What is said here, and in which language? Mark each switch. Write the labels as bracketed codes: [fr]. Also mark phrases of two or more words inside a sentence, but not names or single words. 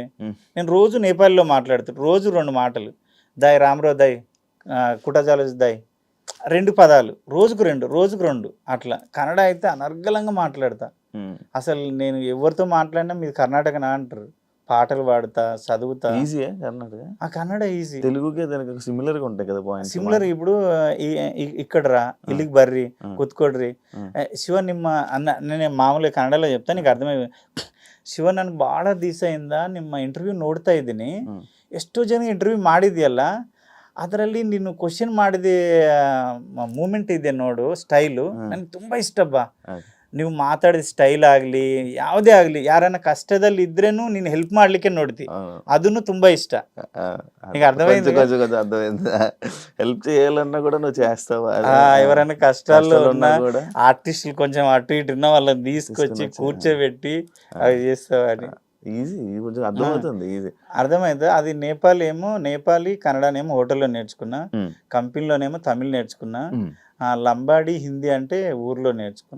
[te] నేను రోజు నేపాల్లో మాట్లాడుతాను, రోజు 2 మాటలు, [ne] दाइ राम्रो दाइ, [te] కుటజాలజ్ దాయ్, 2 పదాలు, రోజుకు 2 అట్లా. కన్నడ అయితే అనర్గళంగా మాట్లాడతా. అసలు నేను ఎవరితో మాట్లాడినా మీది కర్ణాటకనా అంటారు. పాటలు పాడుతా, చదువుతా. ఈజీయే కర్ణాటక? ఆ కన్నడ ఈజీ. తెలుగుకి దానికి సిమిలర్గా ఉంటాయి కదా పాయింట్స్. సిమిలర్. ఇప్పుడు ఇక్కడ రా, [kn] ఇಲ್ಲಿಗೆ ಬರ್ರಿ, ಕೂತ್ಕೊಡ್ರಿ, ಶಿವ ನಿಮ್ಮ ಅನ್ನ, [te] నేను మామూలి కన్నడలో చెప్తా నీకు ಅರ್ಥಮೈ. [kn] ಶಿವ ನನಗೆ ಭಾಳ ದಿವಸ ಇಂದ ನಿಮ್ಮ ಇಂಟರ್ವ್ಯೂ ನೋಡ್ತಾ ಇದ್ದೀನಿ, ಎಷ್ಟೋ ಜನ ಇಂಟರ್ವ್ಯೂ ಮಾಡಿದ್ಯಲ್ಲ, ಅದರಲ್ಲಿ ನೀನು ಕ್ವಶನ್ ಮಾಡಿದ ಮೂಮೆಂಟ್ ಇದೆ ನೋಡು, ಸ್ಟೈಲು ನನಗೆ ತುಂಬ ಇಷ್ಟಪ್ಪ. ನೀವು ಮಾತಾಡಿದ ಸ್ಟೈಲ್ ಆಗಲಿ ಯಾವುದೇ ಆಗಲಿ, ಯಾರನ್ನ ಕಷ್ಟದಲ್ಲಿ ಇದ್ರೇನು ನೀನು ಹೆಲ್ಪ್ ಮಾಡ್ಲಿಕ್ಕೆ ನೋಡ್ತಿ, ಅದನ್ನು ತುಂಬಾ ಇಷ್ಟ. [te] నీకు అర్థమైంది? అర్థమైంది. హెల్ప్ చేయాలన్నా కూడా నువ్వు చేస్తావా? ఎవరైనా కష్టాల్లో ఉన్న ఆర్టిస్టులు కొంచెం అటు ఇటు ఉన్న వాళ్ళని తీసుకొచ్చి కూర్చోబెట్టి అవి చేస్తావని. ఈజీ, కొంచెం అర్థమవుతుంది, ఈజీ అర్థమైంది. అది నేపాలీ కన్నడనేమో హోటల్లో నేర్చుకున్నా, కంపెనీలోనేమో తమిళ్ నేర్చుకున్నా, లంబాడి హిందీ అంటే ఊర్లో నేర్చుకున్నా.